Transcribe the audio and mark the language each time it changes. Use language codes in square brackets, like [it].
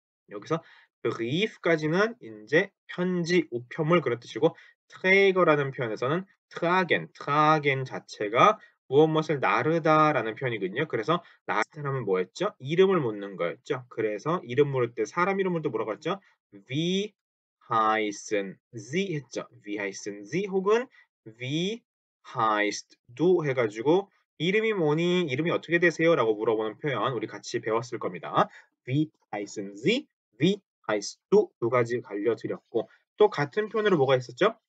[ko] 여기서 brief까지는 인제 편지, 우편물 그런 뜻이고 träger라는 표현에서는 tragen 자체가 무엇무엇을 나르다라는 표현이거든요. 그래서 나르다라면 뭐였죠? 이름을 묻는 거였죠. 그래서 이름 물을 때 사람 이름 물을 때 뭐라고 했죠? [de] Wie heißen Sie [ko] 했죠. Wie heißen Sie 혹은 [de] Wie heißt du [ko] 해 가지고 "이름이 뭐니? 이름이 어떻게 되세요?"라고 물어보는 표현 우리 같이 배웠을 겁니다. [de] Wie heißen Sie? Wie heißt du? [ko] 두 가지 알려드렸고 또 같은 표현으로 뭐가 있었죠?